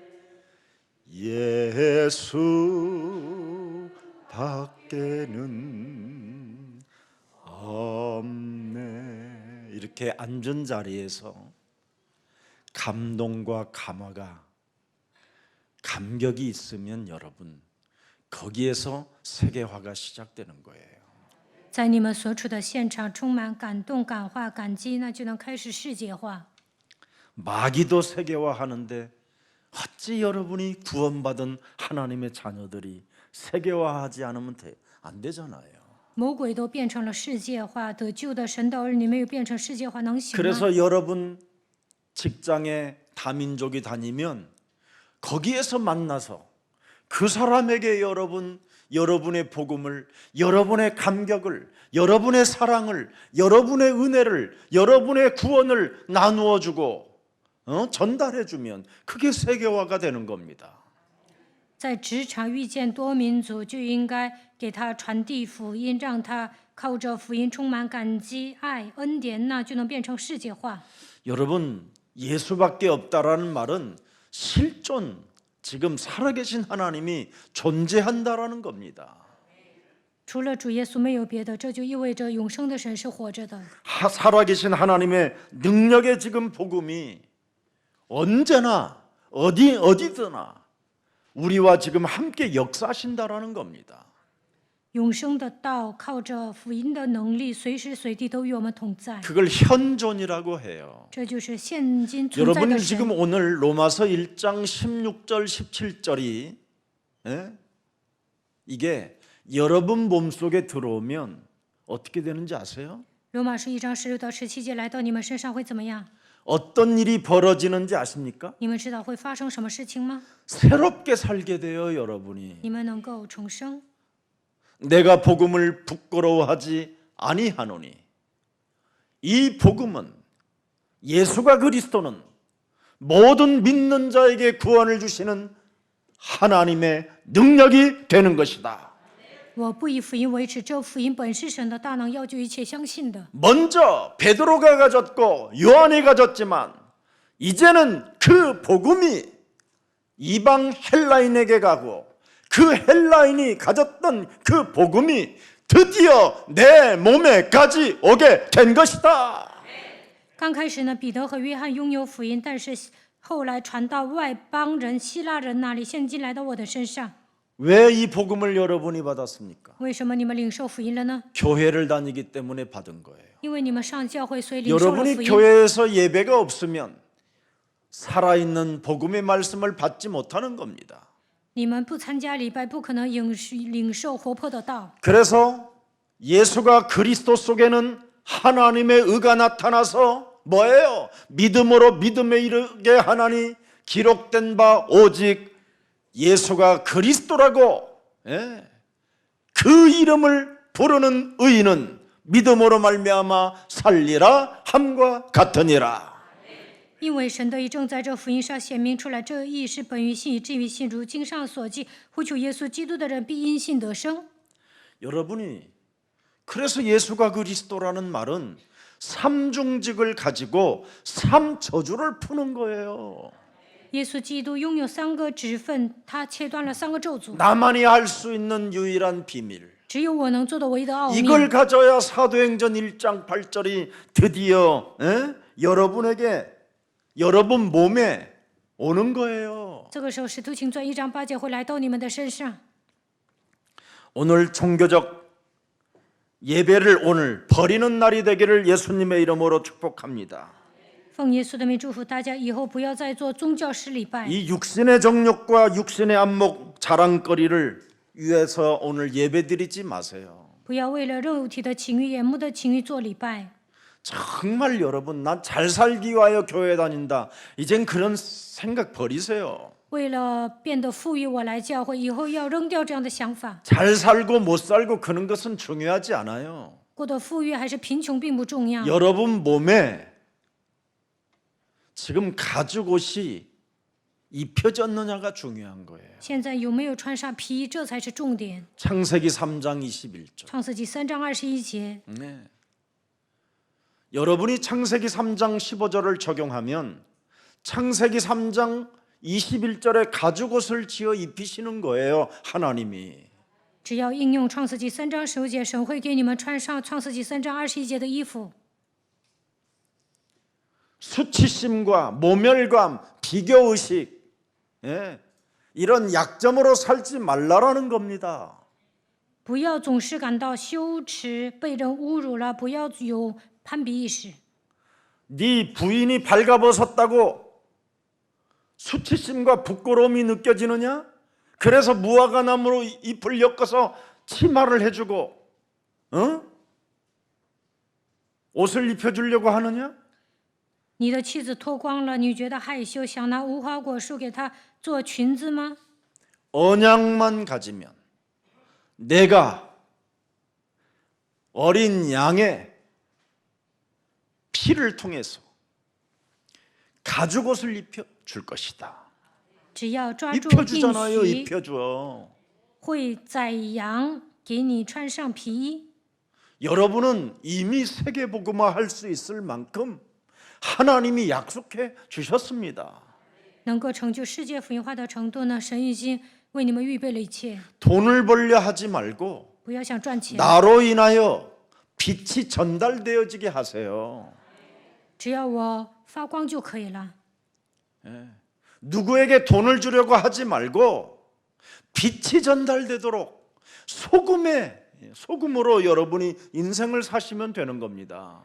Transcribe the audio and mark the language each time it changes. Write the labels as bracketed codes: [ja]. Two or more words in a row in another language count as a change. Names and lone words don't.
[ko] 예수 밖에는 없네. 이렇게 앉은 자리에서 감동과 감화가 감격이 있으면 여러분 거기에서 세계화가 시작되는 거예요. [zh] 在你们所处的现场充满感动、感化、感激，那就能开始世界化。 [ko] 마귀도 세계화하는데 어찌 여러분이 구원받은 하나님의 자녀들이 세계화하지 않으면 안 되잖아요. [zh] 魔鬼都变成了世界化，得救的神的儿女没有变成世界化，能行吗？ [ko] 그래서 여러분 직장에 다민족이 다니면 거기에서 만나서 그 사람에게 여러분의 복음을, 여러분의 감격을, 여러분의 사랑을, 여러분의 은혜를, 여러분의 구원을 나누어 주고 전달해 주면 그게 세계화가 되는 겁니다. [zh] 在职场遇见多民族，就应该给他传递福音，让他靠着福音充满感激、爱、恩典，那就能变成世界化。 [ko] 여러분 예수밖에 없다라는 말은 실존 지금 살아계신 하나님이 존재한다라는 겁니다. [zh] 除了主耶稣没有别的，这就意味着永生的神是活着的。 [ko] 살아계신 하나님의 능력의 지금 복음이 언제나 어디드나 우리와 지금 함께 역사하신다라는 겁니다. [zh] 永生的道靠着福音的能力，随时随地都与我们同在。 [ko] 그걸 현존이라고 해요. [zh] 这就是现今存在 [ko] 여러분 [zh] 的 [ko] 지금 [zh] 神。 [ko] 오늘 로마서 1장 16절 17절이 이게 여러분 몸속에 들어오면 어떻게 되는지 아세요? [zh] 罗马书1章16到17节来到你们身上会怎么样？ [ko] 어떤 일이 벌어지는지 아십니까? [zh] 你们知道会发生什么事情吗？ [ko] 새롭게 살게 돼요, 여러분이. [zh] 你们能够重生。 [ko] 내가 복음을 부끄러워하지 아니하노니. 이 복음은 예수가 그리스도는 모든 믿는 자에게 구원을 주시는 하나님의 능력이 되는 것이다. [zh] 我不以福音为耻，这福音本是神的大能，要救一切相信的。 [ko] 먼저 베드로가 가졌고 요한이 가졌지만 이제는 그 복음이 이방 헬라인에게 가고 그 헬라인이 가졌던 그 복음이 드디어 내 몸에까지 오게 된 것이다. [zh] 刚开始呢，彼得和约翰拥有福音，但是后来传到外邦人、希腊人那里，现今来到我的身上。 [ko] 왜 이 복음을 여러분이 받았습니까? [zh] 为什么你们领受福音了呢？ [ko] 교회를 다니기 때문에 받은 거예요. [zh] 因为你们上教会，所以领受了 [ko] 여러분이 [zh] 福音。 [ko] 교회에서 예배가 없으면 살아있는 복음의 말씀을 받지 못하는 겁니다. [zh] 你们不参加礼拜，不可能领受活泼的道。 [ko] 그래서 예수가 그리스도 속에는 하나님의 의가 나타나서 뭐예요? 믿음으로 믿음에 이르게 하나니 기록된 바 오직 예수가 그리스도라고. 예. 그 이름을 부르는 의인은 믿음으로 말미암아 살리라 함과 같으니라. [zh] 因为神的义正在这福音上显明出来，这义是本于信，以至于信。如经上所记，呼求耶稣基督的人必因信得生。 [ko] 여러분이 그래서 예수가 그리스도라는 말은 삼중직을 가지고 삼저주를 푸는 거예요. [zh] 耶稣基督拥有3个职分，他切断了3个咒诅。 [ko] 나만이 할 수 있는 유일한 비밀. [zh] 只有我能做的唯一的奥秘。 [ko] 이걸 가져야 사도행전 1장 8절이 드디어 여러분에게 여러분 몸에 오는 거예요. [zh] 这个时候，使徒行传1章8节会来到你们的身上。 [ko] 오늘 종교적 예배를 오늘 버리는 날이 되기를 예수님의 이름으로 축복합니다. [zh] 奉耶稣的名祝福大家，以后不要再做宗教式礼拜。 [ko] 이 육신의 정욕과 육신의 안목 자랑거리를 위해서 오늘 예배드리지 마세요. [zh] 不要为了肉体的情欲、眼目的情欲做礼拜。 [ko] 정말 여러분 난 잘 살기 위하여 교회 다닌다. 이젠 그런 생각 버리세요. [zh] 为了变得富裕，我来教会，以后要扔掉这样的想法。 [ko] 잘 살고 못 살고 그런 것은 중요하지 않아요. [zh] 过得富裕还是贫穷并不重要。 [ko] 여러분 몸에 지금 가죽옷이 입혀졌느냐가 중요한 거예요. [zh] 现在有没有穿上皮衣，这才是重点。 [ko] 창세기 3장 21절. [zh] 创世纪3章21节， [ko] 네. 여러분이 창세기 3장 15절을 적용하면 창세기 3장 21절에 가죽옷을 지어 입히시는 거예요. 하나님이. [zh] 只要应用创世纪3章15节，神会给你们穿上创世纪3章21节的衣服。 [ko] 수치심과 모멸감, 비교의식 이런 약점으로 살지 말라라는 겁니다. [zh] 不要总是感到羞耻，被人侮辱了，不要有攀比意识。 [ko] 네 부인이 발가벗었다고 수치심과 부끄러움이 느껴지느냐? 그래서 무화과나무로 잎을 엮어서 치마를 해주고 옷을 입혀주려고 하느냐? [zh] 你的妻子脱光了，你觉得害羞，想拿无花果树给她做裙子吗？ [ko] 언약만 가지면 내가 어린 양의 피를 통해서 가죽옷을 입혀줄 것이다. [zh] 只要抓住应 [ko] 입혀주잖아요. [zh] 许， [ko] 입혀줘. [zh] 会宰羊给你穿上皮衣。 [ko] 여러분은 이미 세계복음화할 수 있을 만큼 하나님이 약속해 주셨습니다. [zh] 能够成就世界福音化的程度呢？神已经为你们预备了一切。 [ko] 돈을 벌려 하지 말고 [zh] 不要想赚钱， [ko] 나로 인하여 빛이 전달되어지게 하세요. [zh] 只要我发光就可以了。 [ko] 누구에게 돈을 주려고 하지 말고 빛이 전달되도록 소금으로 여러분이 인생을 사시면 되는 겁니다.